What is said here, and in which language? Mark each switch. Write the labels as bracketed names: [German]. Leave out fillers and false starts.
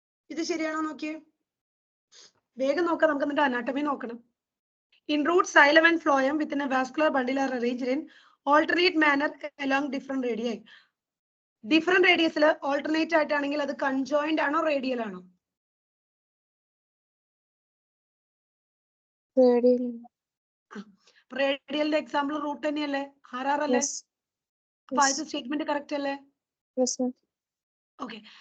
[Malayalam] ഇത് ശരിയാണോ നോക്കിയേ. വേഗം നോക്കാം, നമുക്ക് എന്നിട്ട് അനാട്ടമി നോക്കണം. [English] In root, xylem and phloem within a vascular bundle are arranged in alternate manner along different radii. Different radius alternate [Malayalam] ആയിട്ടാണെങ്കിൽ അത് conjoined ആണോ റേഡിയൽ ആണോ? റേഡിയൽ. റേഡിയലിന്റെ എക്സാമ്പിൾ റൂട്ട് തന്നെയല്ലേ, RR അല്ലേ? അപ്പൊ ആദ്യത്തെ സ്റ്റേറ്റ്മെന്റ് കറക്റ്റ് അല്ലേ? ഓക്കെ.